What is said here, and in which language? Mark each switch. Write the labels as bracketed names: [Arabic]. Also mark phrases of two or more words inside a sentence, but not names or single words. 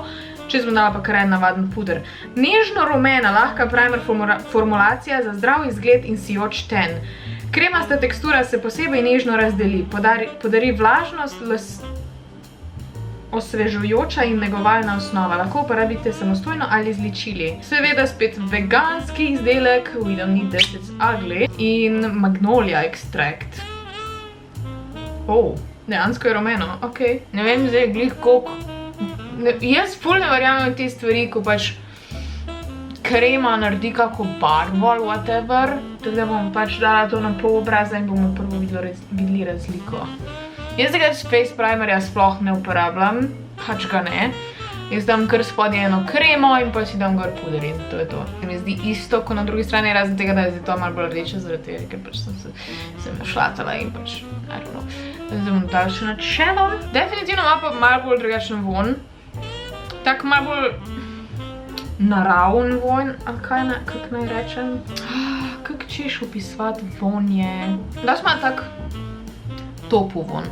[Slovenian] Čez bom dala pa kar en navaden puder. Nežno-rumena, lahka primer formulacija za zdrav izgled in sijoč ten. Kremasta tekstura se posebej nežno razdeli. Podari vlažnost, osvežujoča in negovalna osnova. Lahko uporabite samostojno ali z ličili. Seveda spet veganski izdelek, [English] we don't need this, it's ugly. In magnolia extract. [Slovenian] Dejansko je rumeno, ok. Ne vem zdaj glih koliko. Jaz ful ne verjamem te stvari, ko pač krema naredi kako barvo ali whatever. Tako da bom pač dala to na pol obraza in bomo prvo videli razliko. Jaz tega face primerja sploh ne uporabljam, pač ga ne. Jaz dam kar spodnje eno kremo in pa si dam gor puder in to je to. Mi zdi isto, kot na drugi strani, razen tega, da je zdaj to malo bolj rdeče, zaradi tega, ker pač sem našlatala in pač, [English] I don't know. [Slovenian] Zdaj bom dala še na čelo. Definitivno ima pa malo bolj drugačen von. Tak malo bolj naravn von, ali kak naj rečem. Kak češ opisovati von je. Daš ima tak topu von.